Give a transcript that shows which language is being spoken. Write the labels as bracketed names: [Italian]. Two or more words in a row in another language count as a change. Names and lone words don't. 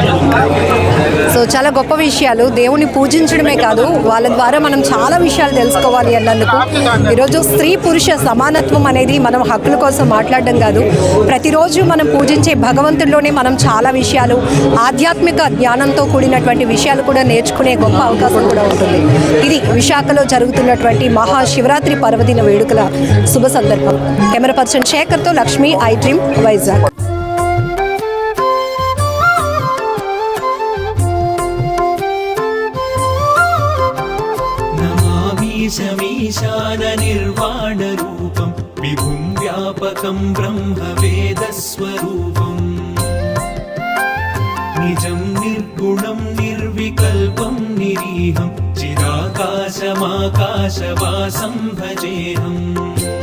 [Telugu] సో చాలా గొప్ప విషయాలు, దేవుని పూజించడమే కాదు వాళ్ళ ద్వారా మనం చాలా విషయాలు తెలుసుకోవాలి అన్నందుకు ఈరోజు స్త్రీ పురుష సమానత్వం అనేది మనం హక్కుల కోసం మాట్లాడడం కాదు, ప్రతిరోజు మనం పూజించే భగవంతుల్లోనే మనం చాలా విషయాలు ఆధ్యాత్మిక జ్ఞానంతో కూడినటువంటి విషయాలు కూడా నేర్చుకునే గొప్ప అవకాశం కూడా ఉంటుంది. ఇది విశాఖలో జరుగుతున్నటువంటి మహాశివరాత్రి పర్వదిన వేడుకల శుభ సందర్భం. [English] camera person [Telugu] శేఖర్తో లక్ష్మి, ఐ డ్రీమ్, వైజాగ్. [Sanskrit] शमीशान निर्वाणरूपं विभुं व्यापकं ब्रह्मवेदस्वरूपम् निजं निर्गुणं निर्विकल्पं निरीहं चिदाकाशमाकाशवासं भजेऽहम्